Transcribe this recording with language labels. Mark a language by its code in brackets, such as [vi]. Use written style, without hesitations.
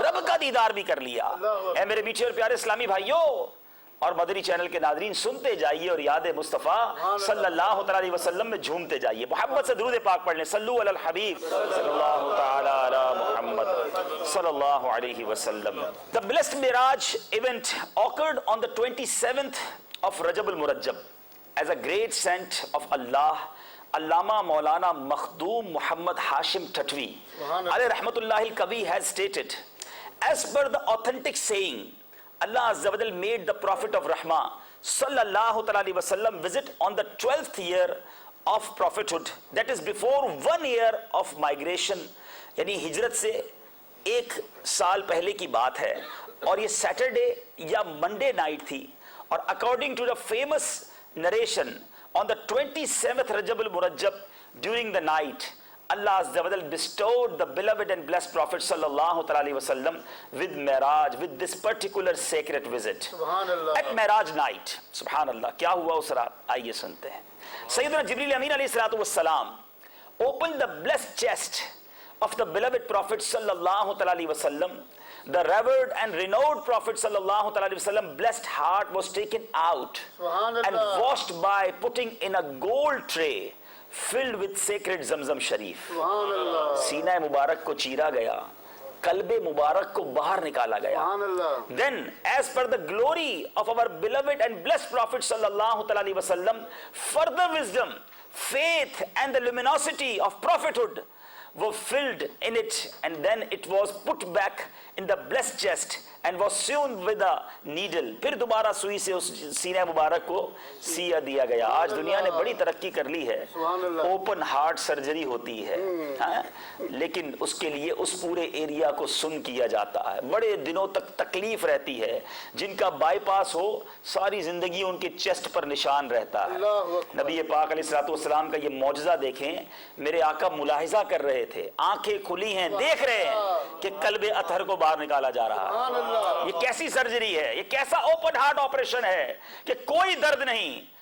[ur] رب کا دیدار بھی کر لیا. اے میرے میٹھے اور پیارے اسلامی بھائیوں اور مدنی چینل کے ناظرین، سنتے جائیے اور یاد مصطفیٰ صلی اللہ علیہ وسلم میں جھومتے جائیے. محبت سے درود پاک پڑھ لیں. [ar] صلو علی الحبیب صلی اللہ تعالی علی محمد صلی اللہ علیہ وسلم. [en] The blessed Miraj event occurred on the 27th of Rajab al-Murajjab as a great saint of Allah, Allama Maulana Makhdum Muhammad Hashim Tatwi alayhi rahmatullah al-Kabi has stated, as per the authentic saying, Allah Azza wa Jal made the Prophet of Rahmah sallallahu alaihi wasallam visit on the 12th year of prophethood, that is before 1 year of migration. [ur] یعنی ہجرت سے 1 سال پہلے کی بات ہے، اور یہ سیٹرڈے یا منڈے نائٹ تھی. اور [en] according to the famous narration, on the 27th Rajab al-Murajjab during the night, Allah Azza wa Jal bestowed the beloved and blessed Prophet sallallahu alaihi wasallam with Miraj, with this particular sacred visit. [ar] Subhanallah. [en] At Miraj night, [ur] Subhanallah, کیا ہوا اس رات؟ آئیے سنتے ہیں. [en] Sayyidina Jibreel Amin alayhi salatu wassalam opened the blessed chest of the beloved Prophet sallallahu alaihi wasallam. The revered and renowned Prophet sallallahu alaihi wasallam blessed heart was taken out and washed by putting in a gold tray filled with sacred Zamzam Sharif. [ar] سبحان اللہ. [ur] سینہ مبارک کو چیرا گیا، قلب مبارک کو باہر نکالا گیا. [ar] سبحان اللہ. [en] Then, as per the glory of our beloved and blessed Prophet sallallahu alaihi wasallam, further wisdom, faith and the luminosity of prophethood were filled in it, and then it was put back in the blessed chest and was sewn with a needle. [ur] پھر دوبارہ سوئی سے اس سینہ مبارک کو سیا دیا گیا. آج دنیا نے بڑی ترقی کر لی ہے، اوپن ہارٹ سرجری ہوتی ہے، لیکن اس کے لیے اس پورے ایریا کو سن کیا جاتا ہے. بڑے دنوں تک تکلیف رہتی ہے. جن کا بائی پاس ہو ساری زندگی ان کے چیسٹ پر نشان رہتا ہے. نبی پاک علیہ الصلوۃ والسلام کا یہ معجزہ دیکھیں. میرے آقا ملاحظہ کر رہے تھے، آنکھیں کھلی ہیں، دیکھ رہے ہیں کہ قلب اطہر کو باہر نکالا جا رہا ہے. یہ کیسی سرجری ہے، یہ کیسا اوپن ہارٹ آپریشن ہے کہ کوئی درد نہیں.